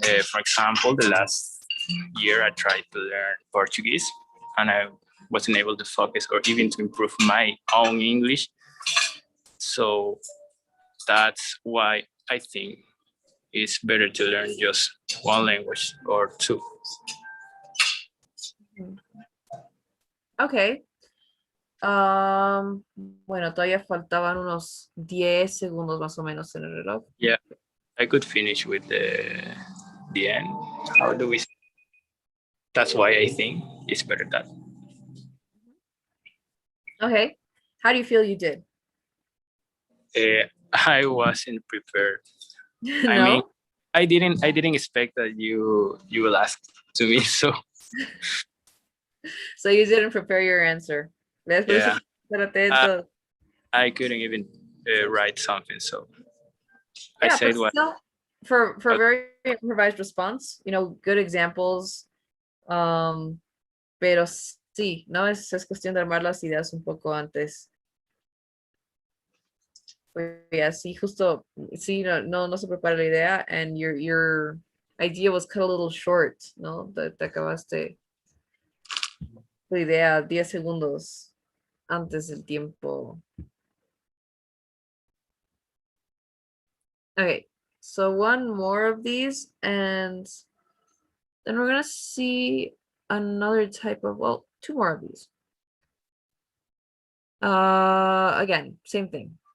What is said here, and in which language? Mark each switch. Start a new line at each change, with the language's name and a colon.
English: For example, the last year I tried to learn Portuguese and I wasn't able to focus or even to improve my own English. So that's why I think it's better to learn just one language or two. Okay.
Spanish: Bueno, todavía faltaban unos 10 segundos más o menos en el reloj.
English: Yeah, I could finish with the end. How do we? That's why I think it's better that. Okay. How do you feel you did? I wasn't prepared. No? I mean, I didn't expect that you will ask to me. So So you didn't prepare your answer.
Spanish: ¿Ves? Por eso
English: yeah,
Spanish: traté de-
English: I couldn't even write something. So I Yeah, said but what. still, for very improvised response, you know, good examples.
Spanish: Pero sí, no es cuestión de armar las ideas un poco antes. Yeah, sí, justo, sí, no se prepara la idea,
English: and your idea was cut a little short,
Spanish: ¿no? Te acabaste tu idea 10 segundos antes del tiempo.
English: Okay, so one more of these, and then we're gonna see another type of, well, two more of these. Again, same thing.